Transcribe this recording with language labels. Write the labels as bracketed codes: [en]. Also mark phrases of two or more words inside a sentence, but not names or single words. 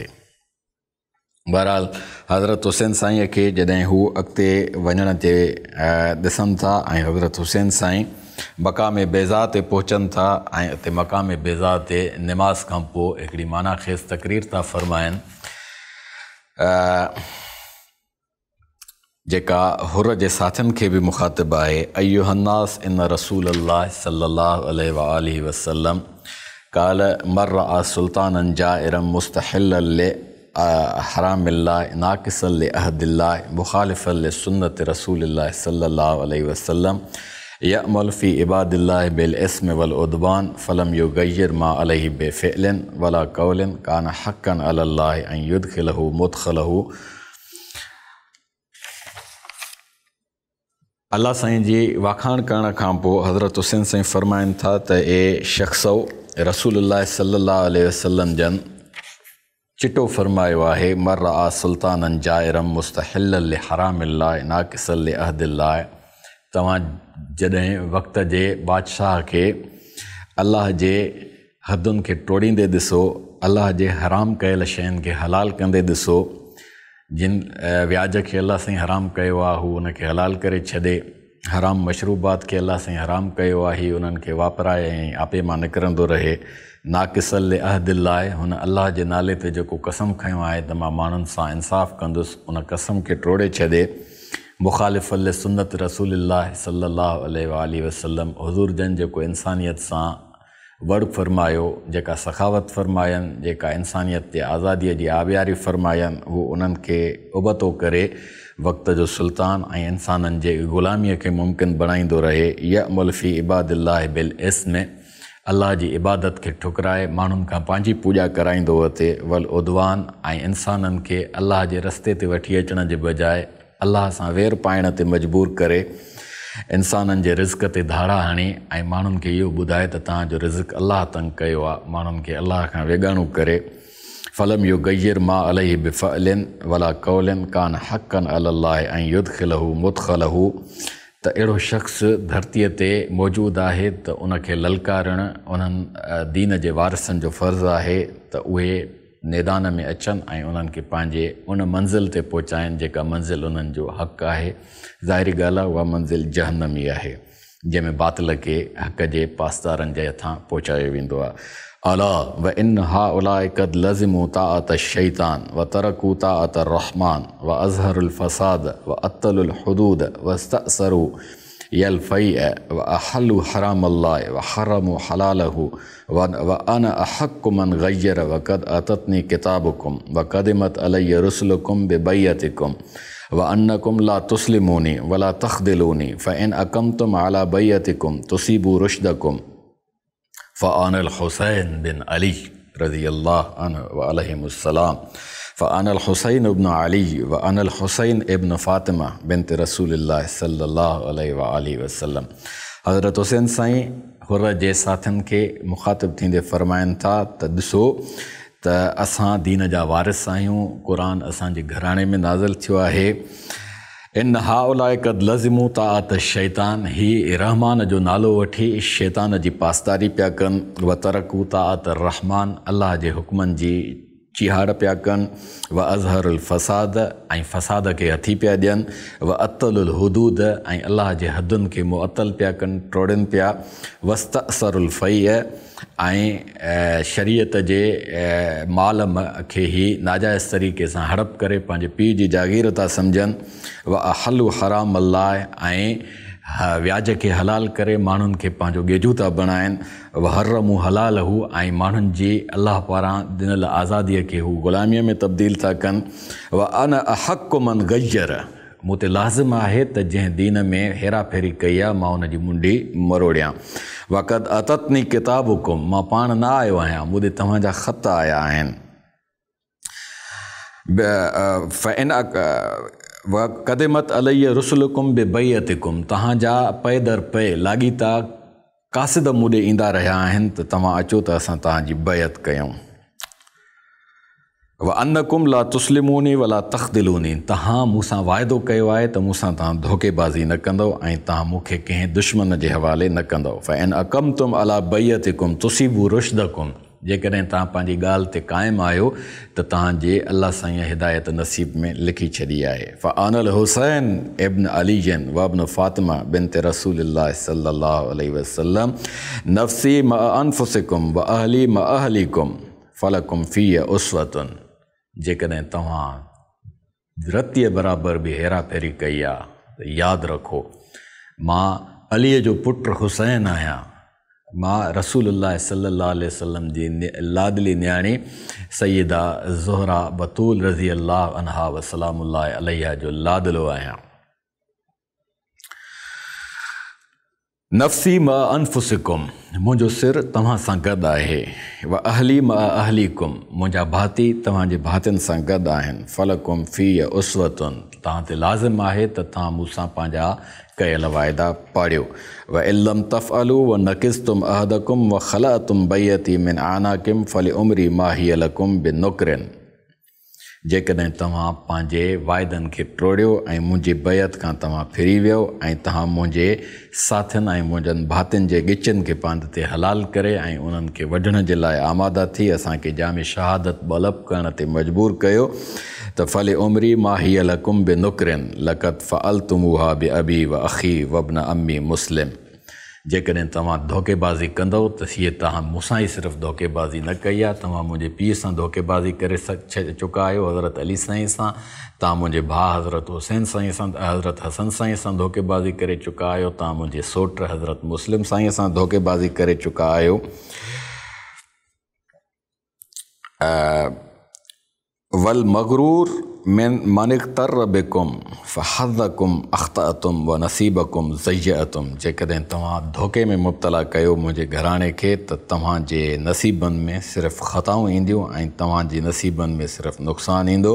[sd] बहरहाल हज़रत हुसैन साईं खे जॾहिं हू अॻिते वञण ते ॾिसनि था ऐं हज़रत हुसैन साईं मक़ाम बैज़ा ते पहुचनि था ऐं उते मक़ाम बैज़ा ते निमाज़ खां पोइ हिकिड़ी माना ख़ेज़ तक़रीर था फ़रमाइनि जेका हुर जे साथियुनि खे बि मुखातिब आहे। [ar] أيها الناس إن رسول الله صلى الله عليه وسلم قال مرّ سلطانا جائرا مستحلا حرام الله ناقضا عهد الله مخالفا سنة رسول الله صلى الله عليه وسلم يعمل في عباد الله بالإثم والعدوان فلم يغير ما عليه بفعل ولا قول كان حقا على الله أن يدخله مدخله. [sd] अल्लाह साईं जी वाखाण करण खां पोइ हज़रत हुसैन साईं फ़रमाइनि था त ए शख़्सो [ar] رسول الله صلى الله عليه وسلم [sd] जन चिटो फ़रमायो आहे [ar] مرّ سلطانا جائرا مستحلا حرام الله ناقضا عهد الله. [sd] तव्हां जॾहिं वक़्त जे बादशाह खे अल्लाह जे हदुनि खे टोड़ींदे ॾिसो, अल्लाह जे हराम कयल शयुनि खे हलाल कंदे ॾिसो जिन व्याज खे अल्लाह साईं हराम कयो आहे हू उनखे हलाल करे छॾे, हराम मशरूबात खे अल्लाह साईं हराम कयो आहे ही उन्हनि खे वापराए ऐं आपे मां निकिरंदो रहे। [ar] ناقض العهد [sd] आहे, हुन अल्लाह जे नाले ते जेको कसम खयो आहे त मां माण्हुनि सां इंसाफ़ कंदुसि, उन कसम खे टोड़े छॾे। [ar] مخالف سنة رسول الله صلى الله عليه وسلم, [sd] हुज़ूर जन जेको इंसानियत सां वर्क फरमायो, जेका सखावत फरमायनि, जेका इंसानियत ते आज़ादीअ जी आबियारी फरमायनि, हू उन्हनि खे उबतो करे वक़्त जो सुल्तान ऐं इंसाननि जे ग़ुलामीअ खे मुमकिन बणाईंदो रहे। [ar] يعمل في عباد الله بالإثم, [sd] अल्लाह जी इबादत खे ठुकराए माण्हुनि खां पंहिंजी पूॼा कराईंदो अचे। [ar] والعدوان, [sd] ऐं इंसाननि खे अल्लाह जे रस्ते ते वठी अचण जे बजाए अल्लाह सां वेर पाइण ते मजबूर करे, इंसाननि जे रिज़्क़ ते धाड़ा हणी ऐं माण्हुनि खे इहो ॿुधाए त तव्हांजो रिज़्क़ अल्लाह तंग कयो आहे, माण्हुनि खे अल्लाह खां वेगाणो करे। [ar] فلم يغير ما عليه بفعل ولا قول كان حقا على الله أن يدخله مدخله, [sd] त अहिड़ो शख़्स धरतीअ ते मौजूदु आहे त उनखे ललकारणु उन्हनि दीन जे वारिसनि जो फ़र्ज़ु आहे त उहे मैदान में अचनि ऐं उन्हनि खे पंहिंजे उन मंज़िल ते पहुचाइनि जेका मंज़िल उन्हनि जो हक़ आहे। ज़ाहिरी ॻाल्हि आहे उहा मंज़िल जहन्नमी आहे, जंहिंमें बातिल खे हक़ जे पासदारनि जे हथां पहुचायो वेंदो आहे। [ar] ألا وإن هؤلاء قد لزموا طاعة الشيطان وتركوا طاعة الرحمن وأظهروا الفساد وعطلوا الحدود واستأثروا بالفيء وأحلوا حرام الله وحرموا حلاله وأنا أحق من غير وقد أتتني كتبكم وقدمت علي رسلكم ببيعتكم وأنكم لا تسلموني ولا تخذلوني فإن أقمتم على بيعتكم تصيبوا رشدكم فأنا الحسين بن علي رضي الله عنه وعليهم السلام فأنا الحسين ابن علي وأنا الحسين ابن فاطمة بنت رسول الله صلى الله عليه وسلم. [sd] हज़रत हुसैन साईं हुर जे साथियुनि खे मुख़ातिब थींदे फ़रमाइनि था त ॾिसो त असां दीन जा वारिस आहियूं, क़ुरान असांजे घराणे में नाज़िल थियो आहे। [ar] إن هؤلاء قد لزموا طاعة الشيطان, [sd] ही रहमान जो नालो वठी शैतान जी पासदारी पिया कनि। [ar] وتركوا طاعة الرحمن, [sd] अल्लाह जे हुक्मनि जी चिहाड़ पिया कनि। [ar] وأظهروا الفساد, [sd] ऐं फ़साद खे हथी पिया ॾियनि। [ar] وعطلوا الحدود, [sd] ऐं अल्लाह जे हदुनि खे मुअत्तल पिया कनि, टोड़नि पिया। [ar] واستأثروا الفيء, [sd] ऐं शरीयत जे माल खे ई नाजाइज़ तरीक़े सां हड़प करे पंहिंजे पीउ जी जागीर था सम्झनि। [ar] وأحلوا حرام الله, [sd] ऐं व्याज खे हलाल करे माण्हुनि खे पंहिंजो गेजू था बणाइनि। [ar] وحرموا حلاله, [sd] ऐं माण्हुनि जी अल्लाह पारां ॾिनल आज़ादीअ खे हू ग़ुलामीअ में तब्दील था कनि। [ar] وأنا أحق من غير, [sd] मूं ते लाज़िम आहे त जंहिं दीन में हेरा फेरी कई आहे मां उन जी मुंडी मरोड़ियां। [ar] وقد أتتني كتبكم, [sd] मां पाण न आयो आहियां, मूं ॾे तव्हांजा ख़त आया आहिनि। [ar] فإن وقدمت علي رسلكم ببيعتكم, [sd] तव्हांजा पए दर पए लाॻीता कासिद मूं ॾे ईंदा रहिया आहिनि त तव्हां अचो त असां तव्हांजी बैत कयूं। [ar] وأنكم لا تسلموني ولا تخذلوني, [sd] तव्हां मूंसां वाइदो कयो आहे त मूंसां तव्हां धोखेबाज़ी न कंदव ऐं तव्हां मूंखे कंहिं दुश्मन जे हवाले न कंदव। [ar] فإن أقمتم على بيعتكم تصيبوا رشدكم, [sd] जेकॾहिं तव्हां पंहिंजी ॻाल्हि ते क़ाइमु आहियो त तव्हांजे अल्लाह साईं हिदायत नसीब में लिखी छॾी आहे। [ar] فأنا الحسين ابن علي وابن فاطمة بنت رسول الله صلى الله عليه وسلم نفسي مع أنفسكم وأهلي مع أهليكم فلكم في أسوة, [sd] जेकॾहिं तव्हां रतीअ बराबरि बि हेरा फेरी कई आहे त यादि रखो मां अलीअ जो पुटु हुसैन आहियां, मां [ar] رسول الله صلى الله عليه وسلم [sd] जी लाडली न्याणी सैयदा ज़ुहरा बतूल [ar] رضي الله عنها وسلام الله عليها [sd] जो लाडलो आहियां। [ar] نفسي مع أنفسكم, [sd] मुंहिंजो सिर तव्हां सां गॾु आहे। [ar] وأهلي مع أهليكم, [sd] मुंहिंजा भाती तव्हांजे भातियुनि सां गॾु आहिनि। [ar] فلكم في أسوة, [sd] तव्हां ते लाज़िम आहे त तव्हां मूंसां पंहिंजा कयल वाइदा पाड़ियो। [ar] وإن لم تفعلوا ونقضتم عهدكم وخلعتم بيعتي من أعناقكم فلعمري ما هي لكم بنكر, [sd] जेकॾहिं तव्हां पंहिंजे वाइदनि खे टोड़ियो ऐं मुंहिंजी बैत खां तव्हां फिरी वियो ऐं तव्हां मुंहिंजे साथियुनि ऐं मुंहिंजनि भातियुनि जे ॻिचनि खे पंध ते हलाल करे ऐं उन्हनि खे वढण जे लाइ आमादा थी असांखे जाम शहादत बलब करण ते मजबूर कयो त [ar] فلعمري ما هي لكم بنكر لقد فعلتموها بأبي وأخي وابن عمي مسلم. [sd] जेकॾहिं तव्हां धोखेबाज़ी कंदव त हीअ तव्हां मूंसां ई सिर्फ़ु धोखेबाज़ी न कई आहे, तव्हां मुंहिंजे पीउ सां धोखेबाज़ी करे चुका आहियो, हज़रत अली साईं सां, तव्हां मुंहिंजे भाउ हज़रत हुसैन साईं सां, हज़रत हसन साईं सां धोखेबाज़ी करे चुका आहियो, तव्हां मुंहिंजे सोट हज़रत मुस्लिम साईं सां धोखेबाज़ी करे चुका आहियो। [ar] والمغرور من اغتر بكم فحظكم أخطأتم ونصيبكم ضيعتم. [sd] जेकॾहिं तव्हां धोखे में मुब्तला कयो मुंहिंजे घराणे खे त तव्हांजे नसीबनि में सिर्फ़ु ख़ताऊं ईंदियूं ऐं तव्हांजे नसीबनि में सिर्फ़ु नुक़सानु ईंदो।